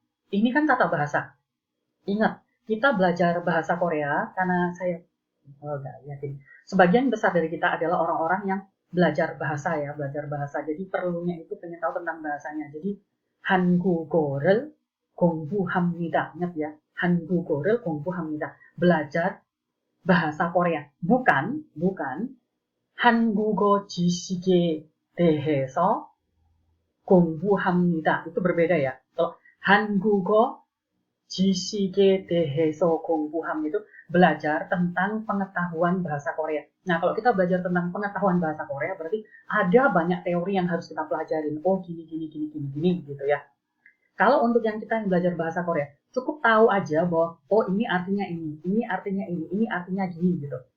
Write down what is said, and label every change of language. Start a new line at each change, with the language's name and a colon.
Indonesian: Ini kan tata bahasa. Ingat, kita belajar bahasa Korea karena saya nggak yakin. Sebagian besar dari kita adalah orang-orang yang belajar bahasa. Jadi perlunya itu pengen tahu tentang bahasanya. Jadi
Korean: 한국어를 공부합니다.
Indonesian: Ingat ya,
Korean: 한국어를 공부합니다.
Indonesian: Belajar bahasa Korea. Bukan
Korean: 한국어 지식에 대해서 공부합니다.
Indonesian: Itu berbeda ya. Kalau
Korean: 한국어 지식에 대해서 공부함
Indonesian: itu belajar tentang pengetahuan bahasa Korea. Nah, kalau kita belajar tentang pengetahuan bahasa Korea, berarti ada banyak teori yang harus kita pelajarin. Oh, gini, gitu ya. Kalau untuk yang kita yang belajar bahasa Korea, cukup tahu aja bahwa, oh ini artinya ini artinya ini artinya gini gitu.